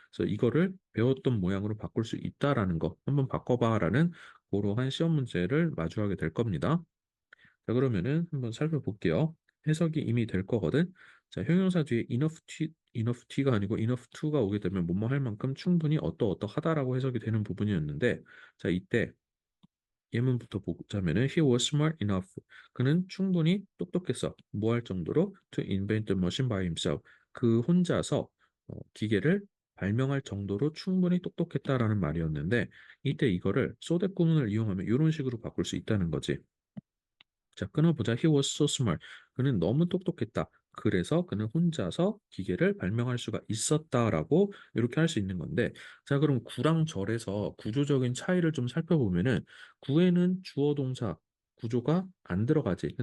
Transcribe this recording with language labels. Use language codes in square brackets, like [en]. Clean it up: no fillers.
[ko] 그래서 이거를 배웠던 모양으로 바꿀 수 있다라는 거. 한번 바꿔봐라는 그러한 시험 문제를 마주하게 될 겁니다. 자, 그러면은 한번 살펴볼게요. 해석이 이미 될 거거든. 자, 형용사 뒤에 enough t가 아니고 enough to가 오게 되면 뭐뭐 할 만큼 충분히 어떠어떠하다라고 해석이 되는 부분이었는데, 자, 이때 예문부터 보자면은 [en] he was smart enough. [ko] 그는 충분히 똑똑했어. 뭐 할 정도로 [en] to invent the machine by himself. [ko] 그 혼자서 기계를 발명할 정도로 충분히 똑똑했다라는 말이었는데 이때 이거를 소댓 구문을 이용하면 이런 식으로 바꿀 수 있다는 거지. 자, 끊어보자. [en] He was so smart. [ko] 그는 너무 똑똑했다. 그래서 그는 혼자서 기계를 발명할 수가 있었다라고 이렇게 할 수 있는 건데, 자, 그럼 구랑 절에서 구조적인 차이를 좀 살펴보면은 구에는 주어 동사 구조가 안 들어가지.